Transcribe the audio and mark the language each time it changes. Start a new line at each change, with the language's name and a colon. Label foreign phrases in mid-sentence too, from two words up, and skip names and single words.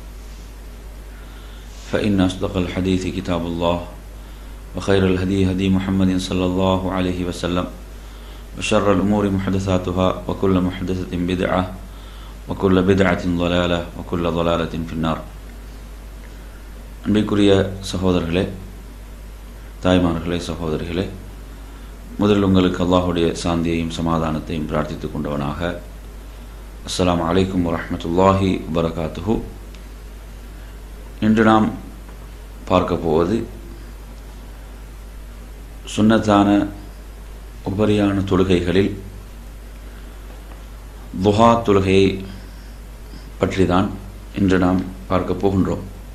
Arabic: فإن أصدق الحديث كتاب الله وخير الهدي هدي محمد صلى الله عليه وسلم وشر الأمور محدثاتها وكل محدثة بدعة وكل بدعة ضلالة وكل ضلالة في النار.
Tamil: அன்பிற்குரிய சகோதரர்களே, தாய்மார்களே, சகோதரிகளே, முதலில் உங்களுக்கு அல்லாஹுடைய சாந்தியையும் சமாதானத்தையும் பிரார்த்தித்துக் கொண்டவனாக
Arabic: السلام عليكم ورحمة الله وبركاته.
Tamil: இன்று நாம் பார்க்க போவது சுன்னத்தான உபரியான தொழுகைகளில் துஹா தொழுகையை பற்றி தான் இன்று நாம் பார்க்க போகின்றோம்.